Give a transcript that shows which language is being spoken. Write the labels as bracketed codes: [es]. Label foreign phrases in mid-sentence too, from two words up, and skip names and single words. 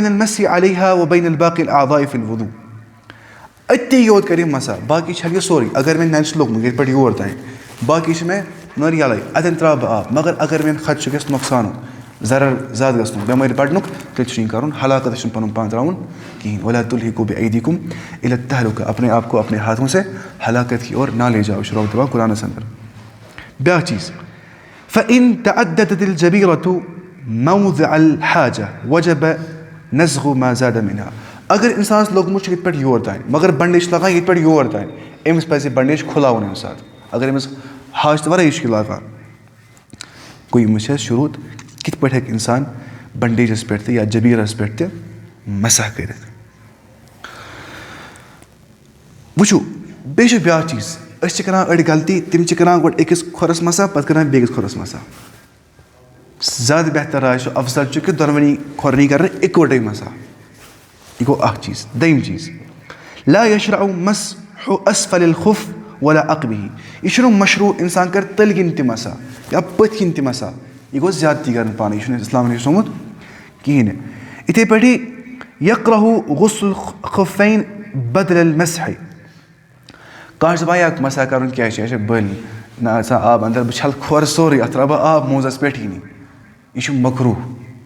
[ar] المسح علیہا وبین الباقی الاعضاء فی الوضوٗ [ks] أتی یوت کَرِ یہِ مسح باقٕے چھَلہِ یہِ سورُے اگر مےٚ نَلہِ چھُ لوٚگمُت ییٚتہِ پٮ۪ٹھ یور تانۍ باقٕے چھِ مےٚ نٔر یَلَے اَتٮ۪ن ترٛاوٕ بہٕ آب مگر اگر مےٚ خدشہٕ گژھِ نۄقصانُک ضرر زیادٕ گژھنُک بٮ۪مٲرۍ بَڑنُک تیٚلہِ چھُنہٕ یہِ کَرُن ہلاکتَس چھُنہٕ پَنُن پان ترٛاوُن کِہیٖنۍ [ar] ولا تُلہِکُم بِایدیکُم الی [ks] التہلُکہ [ur] اپنے آپ کو اپنے ہاتھوں سے ہلاکت کی اور نہ لے جاؤ [ks] چھُ رۄب دَپان قرآنَس اندر بیٛاکھ چیٖز [ar] فإن تعددت الجبیٖرة موضع الحاجہ وجب نزغ ما زاد منها [ks] اگر اِنسانَس لوٚگمُت چھُ ییٚتہِ پٮ۪ٹھ یور تانۍ مگر بنڈیج چھِ لاگان ییٚتہِ پٮ۪ٹھ یور تانۍ أمِس پَزِ یہِ بنڈیج کھُلاوُن اَمہِ ساتہٕ اگر أمِس حاجتہٕ وَرٲیی چھُ یہِ لاگان گوٚو یِم چھِ اَسہِ شروٗع کِتھ پٲٹھۍ ہیٚکہِ اِنسان بنڈیجَس پٮ۪ٹھ تہِ یا جبیٖرَس پٮ۪ٹھ تہِ مسح کٔرِتھ وٕچھِو بیٚیہِ چھُ بیٛاکھ چیٖز أسۍ چھِ کَران أڑۍ غلطی تِم چھِ کَران گۄڈٕ أکِس کھۄرَس مسح پَتہٕ کَران بیٚکِس کھۄرَس مسح زیادٕ بہتر راے چھُ اَفضل چھُ کہِ دۄنوٕنی کھۄرنٕے کَرٕنۍ اِکوَٹَے مسح یہِ گوٚو اَکھ چیٖز دوٚیِم چیٖز [ar] لا یشرع مسح اسفل الخف ولا عقبہ [ks] یہِ چھُنہٕ مشروٗع اِنسان کَرِ تٔلۍ کِنۍ تہِ مسح یا پٔتھۍ کِنۍ تہِ مسح یہِ گوٚو زیادتی کَرٕنۍ پانَے یہِ چھُنہٕ اِسلامَن ہیٚچھنومُت کِہیٖنۍ نہٕ یِتھَے پٲٹھی [ar] یقرہُ غسل الخفین بدل المسح [ks] کانٛہہ چھُ دَپان یا مسح کَرُن کیٛازِ چھِ یہِ چھِ بٔلۍ نہ آسان آب اَندَر بہٕ چھَلہٕ کھۄر سورُے اَتھ ترٛاوٕ بہٕ آب موزَس پٮ۪ٹھٕے یہِ چھُ مکروٗہ یہِ